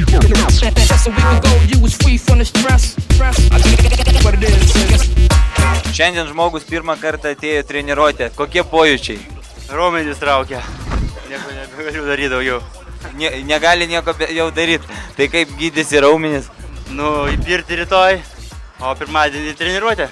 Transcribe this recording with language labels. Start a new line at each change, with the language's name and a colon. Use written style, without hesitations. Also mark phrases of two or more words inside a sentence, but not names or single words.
English: That's a week ago, you was free from the stress. What it is.
Lithuanian: Šiandien žmogus pirmą kartą atėjo treniruotę. Kokie pojūčiai? Raumenys traukia. Nieko nebegaliu daryti daugiau. Negali nieko jau daryti. Tai kaip gydysi raumenis? Nu, į pirtį rytoj, o pirmadienį treniruotę.